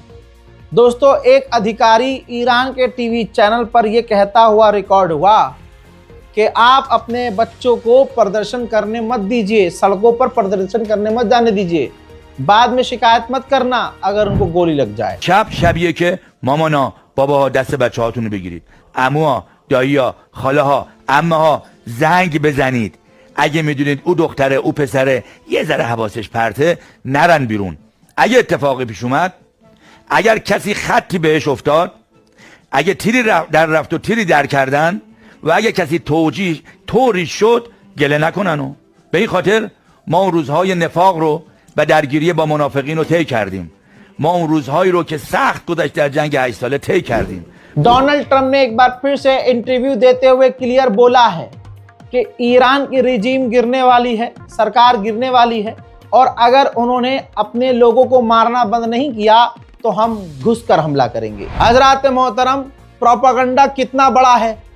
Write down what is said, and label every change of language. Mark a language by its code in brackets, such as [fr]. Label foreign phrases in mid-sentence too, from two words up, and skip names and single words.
[hi] दोस्तों, एक अधिकारी ईरान के टीवी चैनल पर यह कहता हुआ रिकॉर्ड हुआ कि आप अपने बच्चों को प्रदर्शन करने मत दीजिए, सड़कों पर प्रदर्शन करने मत जाने दीजिए, बाद में शिकायत मत करना अगर उनको गोली लग जाए। [fa] شبیه که مامانا باباها دست بچه‌هاتون رو بگیرید، عموها، دایی‌ها، خاله‌ها، عمه‌ها زنگ بزنید. اگه میدونید او دختره، او پسره یه ذره حواسش پرته، نرن بیرون. اگه اتفاقی پیش اومد، اگر کسی خطی بهش افتاد، اگه تیری در رفت و تیری در کردن و اگه کسی توجیه طوری شد، گله نکنن. و به این خاطر ما اون روزهای نفاق رو و درگیری با منافقین رو طی کردیم. ما اون روزهایی رو که سخت گذشت در جنگ 8 ساله طی کردیم. [hi] डोनाल्ड ट्रंप ने एक बार फिर से इंटरव्यू देते हुए क्लियर बोला है कि ईरान की रिजीम गिरने वाली है, सरकार गिरने वाली है, और अगर उन्होंने अपने लोगों को मारना बंद नहीं किया तो हम घुसकर हमला करेंगे। हजरात मोहतरम, प्रोपेगेंडा कितना बड़ा है।